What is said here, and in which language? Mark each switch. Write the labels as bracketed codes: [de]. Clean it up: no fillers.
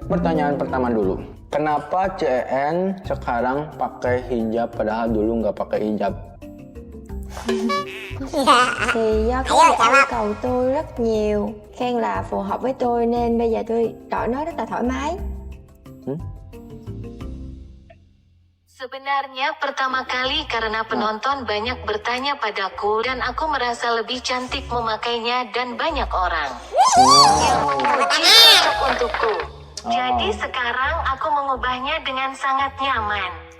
[id] Pertanyaan pertama dulu. Kenapa CN sekarang pakai hijab padahal dulu nggak pakai hijab? [vi] Thì do các bạn yêu cầu tôi rất nhiều, khen là phù hợp với tôi nên bây giờ tôi chọn nó rất là thoải mái. [id] Sebenarnya pertama kali karena penonton banyak bertanya padaku dan aku merasa lebih cantik memakainya dan banyak orang yang memuji cocok untukku. Jadi sekarang aku mengubahnya dengan sangat nyaman.